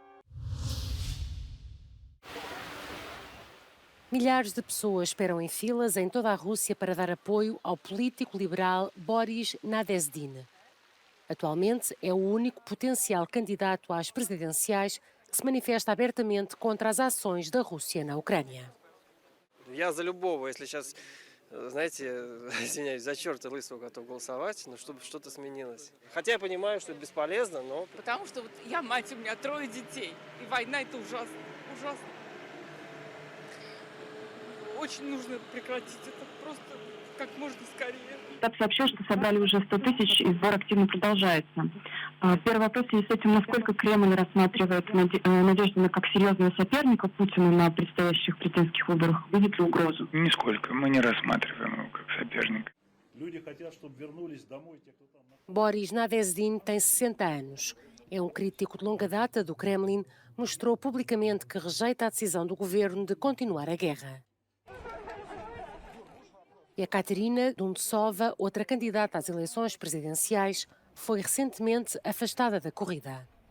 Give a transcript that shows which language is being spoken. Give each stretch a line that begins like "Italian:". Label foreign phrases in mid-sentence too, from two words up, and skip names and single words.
Portuguese: Milhares de pessoas esperam em filas em toda a Rússia para dar apoio ao político liberal Boris Nadezhdy. Atualmente é o único potencial candidato às presidenciais que se manifesta abertamente contra as ações da Rússia na Ucrânia.
Russian: Я за любого, если сейчас, знаете, извиняюсь, за черта лысого готов голосовать, но чтобы что-то сменилось. Хотя я понимаю, что это бесполезно, но... Потому что вот я мать, у меня 3 детей, и война это ужасно, ужасно. Очень нужно прекратить это просто как можно скорее. Штаб сообщил, что собрали уже 100 тысяч, и сбор активно продолжается. Первый вопрос в связи с этим, насколько Кремль рассматривает Надеждина как серьезного соперника Путину на предстоящих президентских выборах? Видит ли угрозу? Нисколько. Мы не рассматриваем его как соперника. Люди хотят, чтобы вернулись домой те, кто там...
Portuguese: Boris Nadezhdy tem 60 anos. É um crítico de longa data do Kremlin. Mostrou publicamente que rejeita a decisão do governo de continuar a guerra. E a Katerina Duntsova, outra candidata às eleições presidenciais, foi recentemente afastada da corrida.